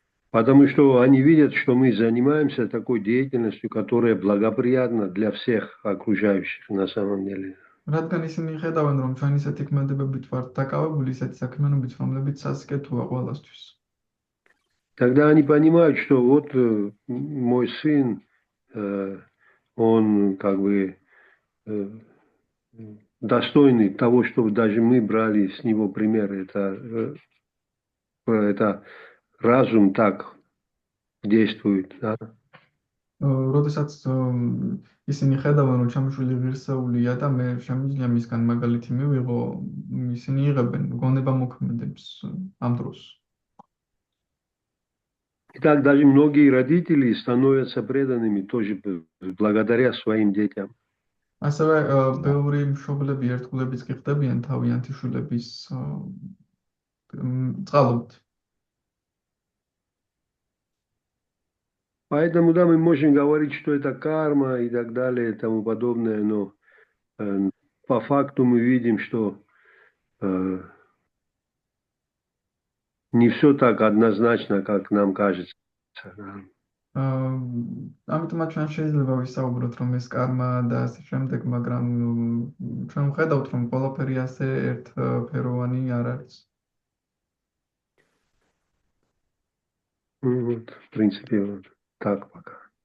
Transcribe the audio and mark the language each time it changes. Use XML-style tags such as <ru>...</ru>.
<ru>Потому что они видят, что мы занимаемся такой деятельностью, которая благоприятна для всех окружающих на самом деле.</ru> <ka>რადგან ისინი ხედავენ, რომ ჩვენ ისეთი ქმედებებით ვართ დაკავებული, ისეთი საქმიანობით, რომლებიც სასკეთოა ყველასთვის.</ka> <ru>Тогда они понимают, что вот мой сын, он как бы достойный того, чтобы даже мы брали с него пример. Это разум так действует. Да?</ru> <ka>როდესაც ისინი ხედავენ, რომ ჩემი ღირსეულია და მე შემიძლია მისგან მაგალითი მივიღო, ისინი იღებენ გონება მოქმედებს ამ დროს.</ka> <ru>И так даже многие родители становятся преданными тоже благодаря своим детям.</ru> <ka>ასევე ბევრი მშობლები ერთგულებიც კი ხდებიან თავიანთი შვილების წყალობით.</ka> <ru>Поэтому, да, мы можем говорить, что это карма и так далее и тому подобное, но по факту мы видим, что не все так однозначно, как нам кажется.</ru> <ka>ამიტომაც ჩვენ შეიძლება ვისაუბროთ, რომ ეს კარმა და ასე შემდეგ, მაგრამ ჩვენ ვხედავთ, რომ ყველაფერი ასე ერთფეროვანი არ არის.</ka> <ru>Вот, в принципе, вот так пока.</ru>